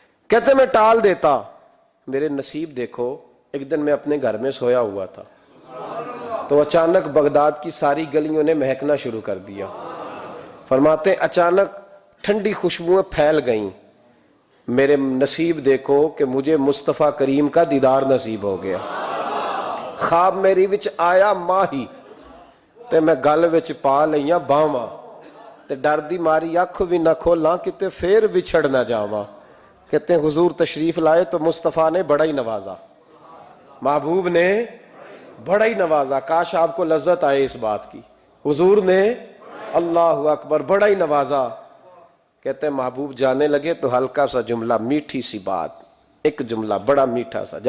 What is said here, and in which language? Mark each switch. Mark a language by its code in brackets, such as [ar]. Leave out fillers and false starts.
[ur] کہتے میں ٹال دیتا. میرے نصیب دیکھو، ایک دن میں اپنے گھر میں سویا ہوا تھا تو اچانک بغداد کی ساری گلیوں نے مہکنا شروع کر دیا. فرماتے اچانک ٹھنڈی خوشبوئیں پھیل گئیں. میرے نصیب دیکھو کہ مجھے مصطفیٰ کریم کا دیدار نصیب ہو گیا. [pa] خواب میری وچ آیا ماہی تے میں گل وچ پا لئیاں باواں تے ڈر دی ماری اکھ بھی نہ کھولاں کتے پھر بچھڑ نہ جاواں. [ur] کہتے ہیں حضور تشریف لائے تو مصطفیٰ نے بڑا ہی نوازا, محبوب نے بڑا ہی نوازا. کاش آپ کو لذت آئے اس بات کی. حضور نے اللہ اکبر بڑا ہی نوازا. کہتے ہیں محبوب جانے لگے تو ہلکا سا جملہ, میٹھی سی بات, ایک جملہ بڑا میٹھا سا.